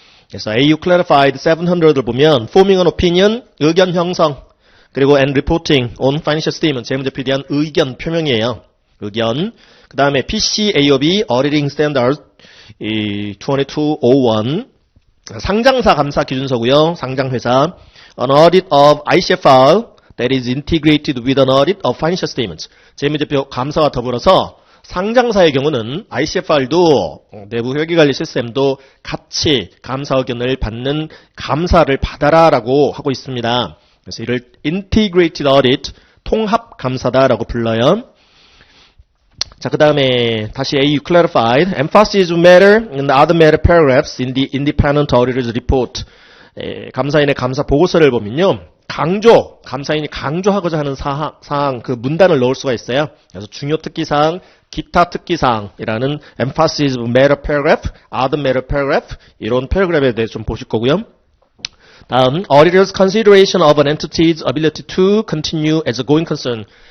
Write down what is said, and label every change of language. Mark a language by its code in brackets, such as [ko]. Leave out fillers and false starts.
[ko] 그래서 AU clarified 700을 보면 [en] forming an opinion, [ko] 의견 형성, 그리고 [en] and reporting on financial statement, [ko] 재무제표에 대한 의견 표명이에요. 의견. 그 다음에 PCAOB auditing standard 2201 상장사 감사 기준서고요. 상장회사. [en] An audit of ICFR that is integrated with an audit of financial statements. [ko] 재무제표 감사와 더불어서 상장사의 경우는 ICFR도 내부 회계관리 시스템도 같이 감사 의견을 받는 감사를 받아라라고 하고 있습니다. 그래서 이를 Integrated Audit, 통합 감사다라고 불러요. 자, 그 다음에 다시 [en] AU clarified, emphasis matter in the other matter paragraphs in the independent auditor's report. [ko] 감사인의 감사 보고서를 보면요. 감사인이 강조하고자 하는 사항, 그 문단을 넣을 수가 있어요. 그래서 중요 특기사항, 기타 특기사항이라는 emphasis matter paragraph, other matter paragraph, 이런 패러그래프에 대해서 좀 보실 거고요. [en] 다음, auditor's consideration of an entity's ability to continue as a going concern.